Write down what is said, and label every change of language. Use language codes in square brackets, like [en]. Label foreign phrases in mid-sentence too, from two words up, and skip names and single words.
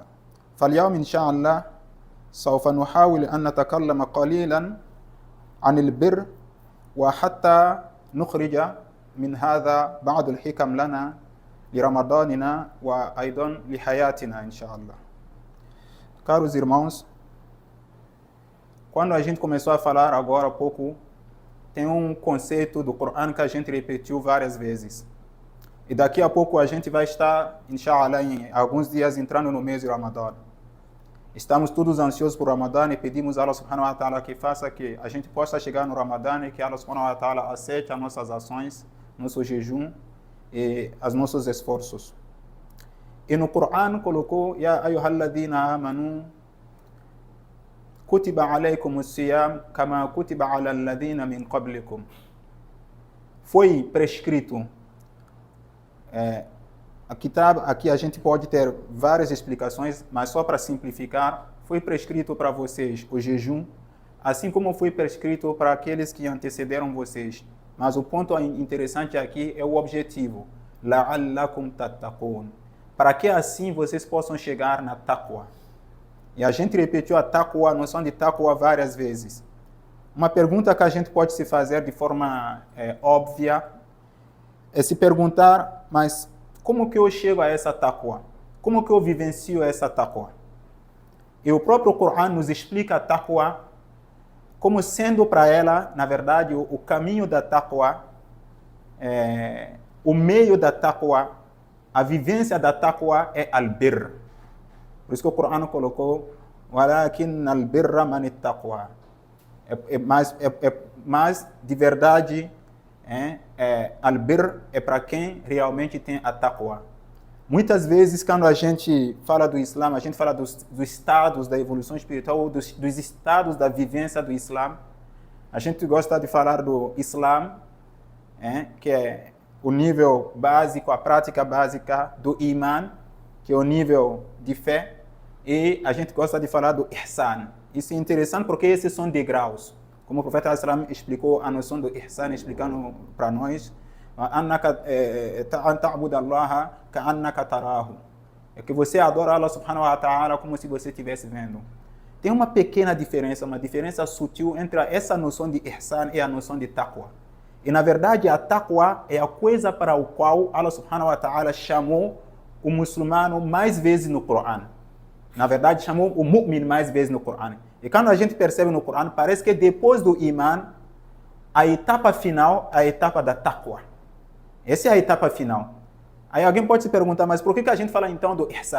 [ar] فاليوم إن شاء الله سوف نحاول أن نتكلم قليلا عن البر، وحتى نخرج من هذا بعض الحكم لنا لرمضاننا وأيضا لحياتنا إن شاء الله. [pt] Caros irmãos, quando a gente começou a falar agora há pouco, tem um conceito do Corão que a gente repetiu várias vezes. E daqui a pouco a gente vai estar, inshallah, em alguns dias entrando no mês de Ramadã. Estamos todos ansiosos por Ramadã e pedimos a Allah [ar] سبحانه وتعالى [pt] que faça que a gente possa chegar no Ramadã e que Allah [ar] سبحانه وتعالى [pt] aceite as nossas ações, nosso jejum e os nossos esforços. E no Corão colocou: [ar] يا أيها الذين آمنوا كتب عليكم الصيام كما كتب على الذين من قبلكم. [pt] Foi prescrito. Aqui a gente pode ter várias explicações, mas só para simplificar, foi prescrito para vocês o jejum, assim como foi prescrito para aqueles que antecederam vocês. Mas o ponto interessante aqui é o objetivo: [ar] لعلكم تتقون, [pt] para que assim vocês possam chegar na taqwa. E a gente repetiu a taqwa, a noção de taqwa várias vezes. Uma pergunta que a gente pode se fazer de forma óbvia é se perguntar: mas como que eu chego a essa taqwa? Como que eu vivencio essa taqwa? E o próprio Corão nos explica a taqwa como sendo para ela, na verdade, o caminho da taqwa, o meio da taqwa, a vivência da taqwa é al-birr. Por isso que o Corão colocou: [ar] ولكن البر من اتقى. [pt] Mas de verdade, al-birr é para quem realmente tem a taqwa. Muitas vezes, quando a gente fala do Islã, a gente fala dos estados da evolução espiritual, ou dos estados da vivência do Islã. A gente gosta de falar do Islã, que é o nível básico, a prática básica do Iman, que é o nível de fé. E a gente gosta de falar do Ihsan. Isso é interessante porque esses são degraus. Como o profeta explicou a noção do Ihsan, explicando para nós, é que você adora Allah [ar] سبحانه وتعالى [pt] como se você estivesse vendo. Tem uma pequena diferença, uma diferença sutil entre essa noção de Ihsan e a noção de Taqwa. E na verdade a Taqwa é a coisa para o qual Allah [ar] سبحانه وتعالى [pt] chamou o muçulmano mais vezes no Coran. Na verdade chamou o mu'min mais vezes no Coran. E quando a gente percebe no Coran, parece que depois do Iman, a etapa final é a etapa da Taqwa. Essa é a etapa final. Aí alguém pode se perguntar, mas por que a gente fala então do Ihsan?